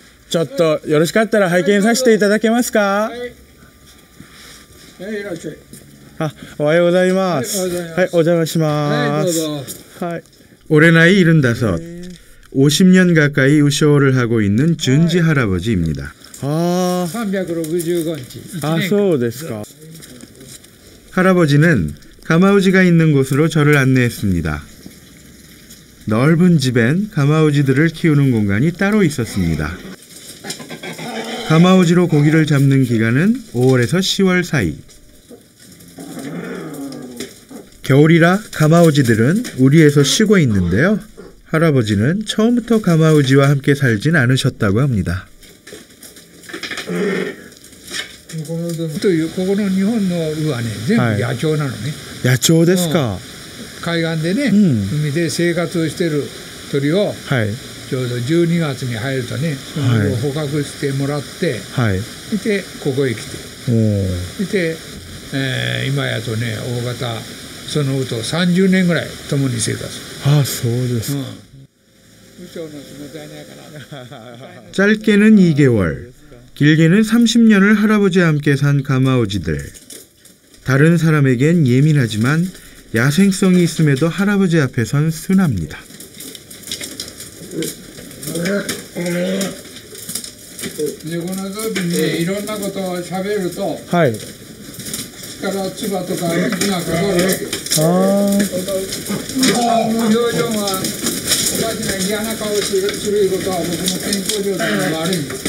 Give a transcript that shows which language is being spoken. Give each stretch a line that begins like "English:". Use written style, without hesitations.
Japanese: ちょっとよろしかったら拝見させていただけますか？おはようございます。はい、お邪魔します。はい。
Korean: 올해 나이 75, 50년 가까이 우쇼를 하고 있는 준지 할아버지입니다.
Japanese: 365日. 아, そうですか.
Korean: 할아버지는 가마우지가 있는 곳으로 저를 안내했습니다. 넓은 집엔 가마우지들을 키우는 공간이 따로 있었습니다. 가마우지로 고기를 잡는 기간은 5월에서 10월 사이. 겨울이라 가마우지들은 우리에서 쉬고 있는데요. 할아버지는 처음부터 가마우지와 함께 살진 않으셨다고 합니다.
Japanese: というここの日本の鵜はね全部野鳥なのね。野鳥ですか。海岸でね、海で生活をしている鳥を、ちょうど12月に入るとね、そのを捕獲してもらって、でここへ来て、で、今やとね大型その鵜と30年ぐらい共に生活。ああそうですか。
Korean: 짧게는 2개월, 길게는 30년을 할아버지와 함께 산 가마우지들. 다른 사람에겐 예민하지만 야생성이 있음에도 할아버지 앞에선 순합니다.
Japanese: この時にいろんなことを喋ると、口から唾とか水がかかるわけ。この表情がおかしな嫌な顔することは僕の健康状態が悪いんです。